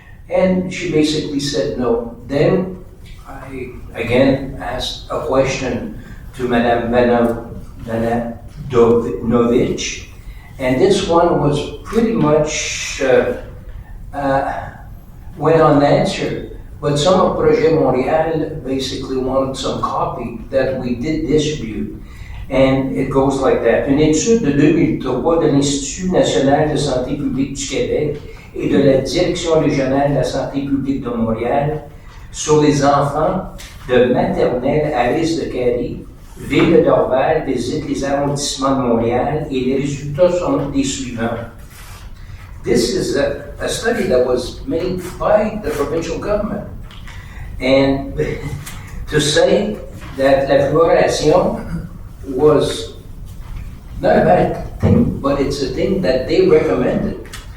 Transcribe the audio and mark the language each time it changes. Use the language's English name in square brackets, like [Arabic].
[English] And she basically said no. Then I again asked a question to Madame Vadanovich, and this one was pretty much went unanswered. But some of Projet Montréal basically wanted some copy that we did distribute. And it goes like that. [French] Une étude de 2003 de l'Institut national de santé publique du Québec et de la Direction régionale de la santé publique de Montréal sur les enfants de maternelle à risque de carie, ville de Dorval visite les arrondissements de Montréal, et les résultats sont les suivants. [English] This is a study that was made by the provincial government. And to say that la fluoridation was not a bad thing, but it's a thing that they recommended.